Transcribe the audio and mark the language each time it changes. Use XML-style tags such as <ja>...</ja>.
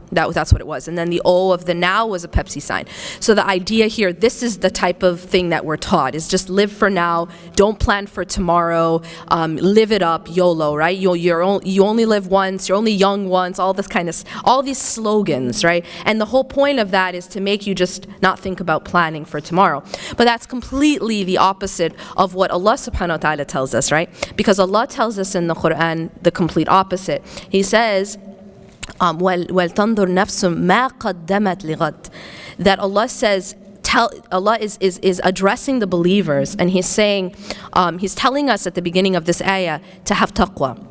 <en>That's what it was. And then the O of the now was a Pepsi sign. So the idea here, this is the type of thing that we're taught, is just live for now, don't plan for tomorrow, live it up, YOLO, right? You only live once, you're only young once, all this kind of, all these slogans, right? And the whole point of that is to make you just not think about planning for tomorrow. But that's completely the opposite of what Allah subhanahu wa ta'ala tells us, right? Because Allah tells us in the Quran the complete opposite. He says,</en> <ar>وَلْتَنْظُرْ نَفْسٌ مَا قَدَّمَتْ لِغَدٍ.</ar> <en>That Allah says, Allah is addressing the believers, and He's saying, He's telling us at the beginning of this ayah to have taqwa.</en>